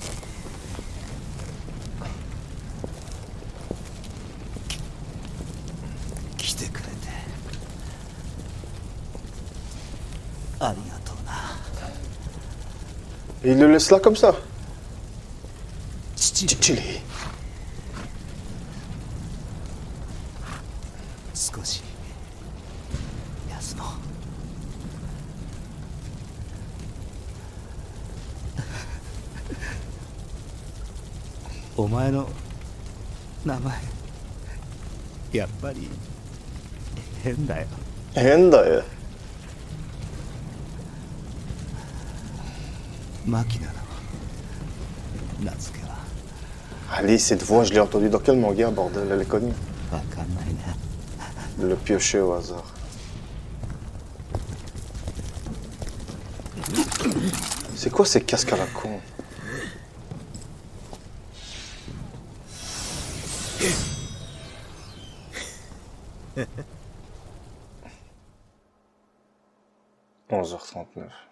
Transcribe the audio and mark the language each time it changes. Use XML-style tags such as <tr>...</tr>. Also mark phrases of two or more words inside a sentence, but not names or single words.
<fr>Et il le laisse là comme ça. Tchili.</fr> <ja>お前の名前やっぱり変だよ。変だよ。マキナの名付けは</ja> <fr>Allez, cette voix, je l'ai entendue dans quel manga, bordel? Elle est connue.</fr> <ja>わかんないね。</ja> <fr>Le piocher au hasard. C'est quoi ces casques à la con? « 11h39.</fr>